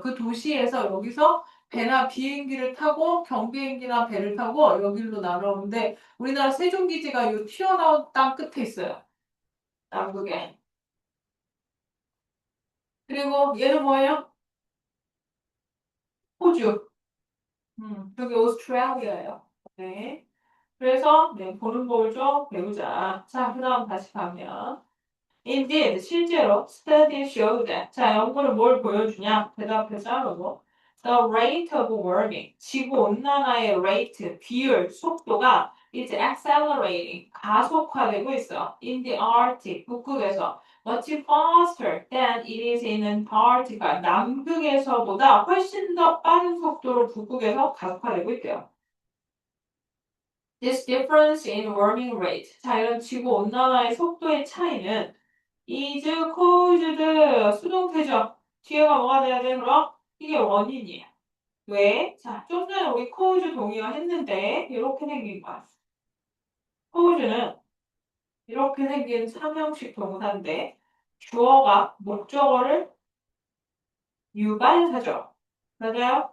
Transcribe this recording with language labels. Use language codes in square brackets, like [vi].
[ko] 그 도시에서 여기서 배나 비행기를 타고 경비행기나 배를 타고 여기로 날아오는데 우리나라 세종기지가 이 튀어나온 땅 끝에 있어요. 남극에. 그리고 얘는 뭐예요? 호주. 여기 오스트레일리아예요. 네. 그래서 네, 보는 법을 좀 배우자. 자, 그다음 다시 가면. [en] Indeed, [ko] 실제로 [en] studies show that. [ko] 자, 연구는 뭘 보여주냐? 대답해서 하고. [en] The rate of warming, [ko] 지구 온난화의 [en] rate, [ko] 비율, 속도가 [en] is accelerating, [ko] 가속화되고 있어. [en] In the Arctic, [ko] 북극에서. [en] much faster than it is in Antarctica. [ko] 남극에서보다 훨씬 더 빠른 속도로 북극에서 가속화되고 있대요. [en] This difference in warming rate. [ko] 자, 이런 지구 온난화의 속도의 차이는 [en] is caused [ko] 수동태죠. 뒤에가 뭐가 돼야 돼? 그럼 이게 원인이에요. 왜? 자, 좀 전에 우리 cause 동의어 했는데 이렇게 생긴 거야. cause는 이렇게 생긴 삼형식 동사인데 주어가 목적어를 유발하죠. 맞아요?